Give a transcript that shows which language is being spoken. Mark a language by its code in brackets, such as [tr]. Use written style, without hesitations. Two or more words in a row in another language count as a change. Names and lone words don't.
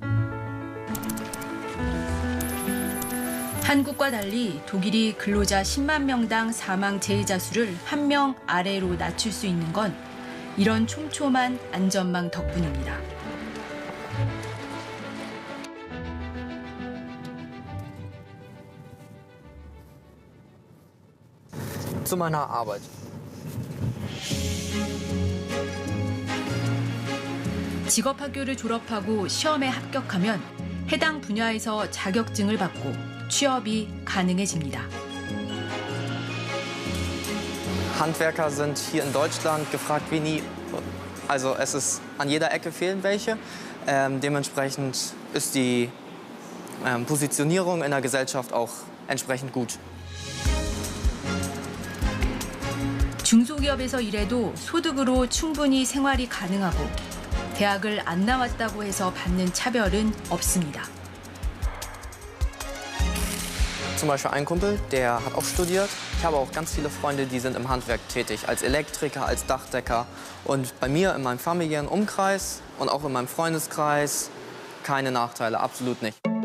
[ko] 한국과 달리 독일이 근로자 10만 명당 사망 재해자 수를 1명 아래로 낮출 수 있는 건 이런 촘촘한 안전망 덕분입니다. [de] Zu meiner Arbeit. [ko] 직업학교를 졸업하고 시험에 합격하면 해당 분야에서 자격증을 받고 취업이 가능해집니다. [de] Handwerker sind hier in Deutschland gefragt wie nie. Also es ist an jeder Ecke fehlen welche. Dementsprechend ist die Positionierung in der Gesellschaft auch entsprechend gut. [ko] 중소기업에서 일해도 소득으로 충분히 생활이 가능하고 대학을 안 나왔다고 해서 받는 차별은 없습니다. [de] Zum Beispiel ein Kumpel, der hat auch studiert. Ich habe auch ganz viele Freunde, die sind im Handwerk tätig, als Elektriker, als Dachdecker. Und bei mir in meinem familiären Umkreis und auch in meinem Freundeskreis keine Nachteile, absolut nicht.